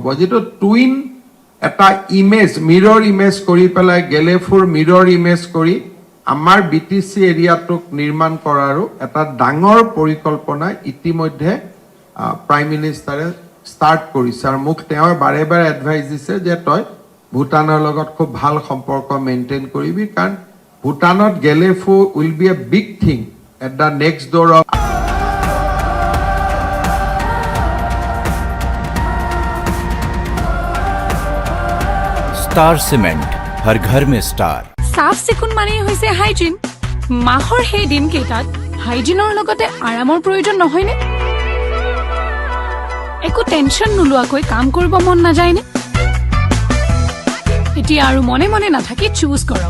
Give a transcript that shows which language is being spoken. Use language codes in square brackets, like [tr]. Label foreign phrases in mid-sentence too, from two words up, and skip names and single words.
[as] যিটো টুইন এটা ইমেজ, [en] mirror image [as] কৰি পেলাই, গেলেফুৰ [en] mirror image [as] কৰি আমাৰ BTC এৰিয়াটোক নিৰ্মাণ কৰাৰো এটা ডাঙৰ পৰিকল্পনা ইতিমধ্যে [en] prime minister start [as] কৰিছে। আৰু মোক তেওঁ বাৰে বাৰে এডভাইচ দিছে যে তই ভূটানৰ লগত খুব ভাল সম্পৰ্ক মেইনটেইন কৰিবি, কাৰণ ভূটানত গেলেফু [en] will be a big thing at the next door of [hi] स्टार सीमेंट, हर घर में स्टार। [as] চাফ চিকুণ মানেই হৈছে হাইজিন। মাহৰ সেই দিনকেইটাত হাইজিনৰ লগতে আৰামৰ প্ৰয়োজন নহয়নে? একো টেনশ্যন নোলোৱাকৈ কাম কৰিব মন নাযায়নে? এতিয়া আৰু মনে মনে নাথাকি চুজ কৰক।